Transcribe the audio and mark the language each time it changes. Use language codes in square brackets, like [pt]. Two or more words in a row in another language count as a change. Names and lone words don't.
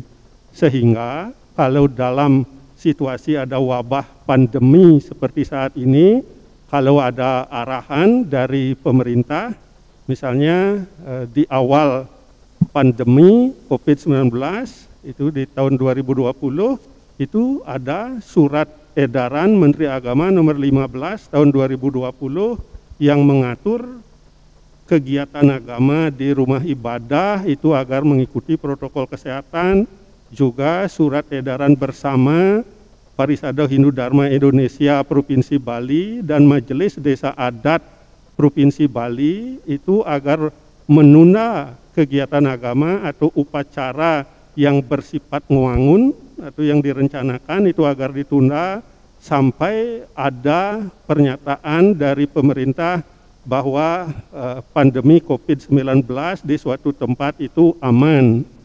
[id] Sehingga kalau dalam situasi ada wabah pandemi seperti saat ini, kalau ada arahan dari pemerintah, misalnya di awal pandemi COVID-19 itu di tahun 2020, itu ada surat edaran Menteri Agama nomor 15 tahun 2020 yang mengatur kegiatan agama di rumah ibadah itu agar mengikuti protokol kesehatan, juga surat edaran bersama Parisada Hindu Dharma Indonesia Provinsi Bali dan Majelis Desa Adat Provinsi Bali itu agar menunda kegiatan agama atau upacara yang bersifat ngewangun atau yang direncanakan itu agar ditunda sampai ada pernyataan dari pemerintah bahwa pandemi COVID-19 di suatu tempat itu aman.